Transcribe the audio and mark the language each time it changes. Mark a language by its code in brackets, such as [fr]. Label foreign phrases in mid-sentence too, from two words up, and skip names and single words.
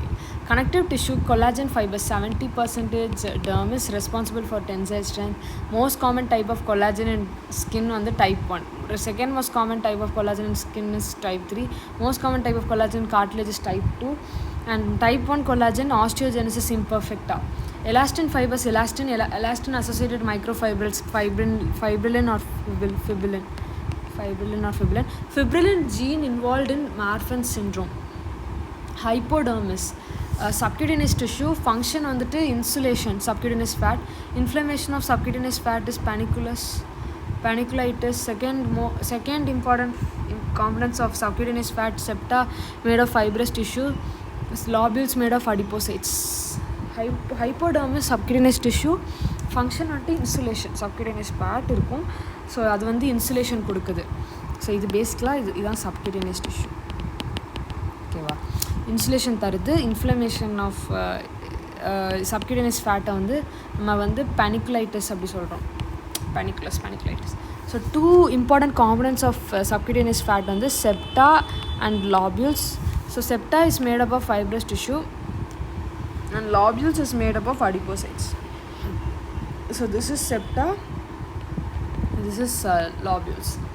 [en] Connective tissue: collagen fibers, 70% dermis, responsible for tensile strength. Most common type of collagen in skin on the type 1. The second most common type of collagen in skin is type 3. Most common type of collagen in cartilage is type 2. And type 1 collagen, osteogenesis imperfecta. Elastin fibers, elastin associated microfibrils, fibrillin or fibrillin. Fibrillin gene involved in Marfan syndrome. Hypodermis, subcutaneous tissue, function on the insulation, subcutaneous fat. Inflammation of subcutaneous fat is paniculitis. Second important components of subcutaneous fat: septa made of fibrous tissue, lobules made of adipocytes. Hypodermis, subcutaneous tissue, function on insulation, subcutaneous fat [ta] இருக்கும். ஸோ அது வந்து இன்சுலேஷன் கொடுக்குது. ஸோ இது பேசிக்கலாக இதுதான் [en] subcutaneous tissue. [ta] ஓகேவா? இன்சுலேஷன் தருது. [en] inflammation of subcutaneous fat [ta] வந்து நம்ம வந்து பேனிக்குலைட்டிஸ் அப்படி சொல்கிறோம். பேனிக்குலைட்டிஸ். [en] ஸோ 2 important components of subcutaneous fat வந்து septa and lobules. So septa is made up of fibrous tissue and lobules is made up of adipocytes. So this is septa, this is lobules.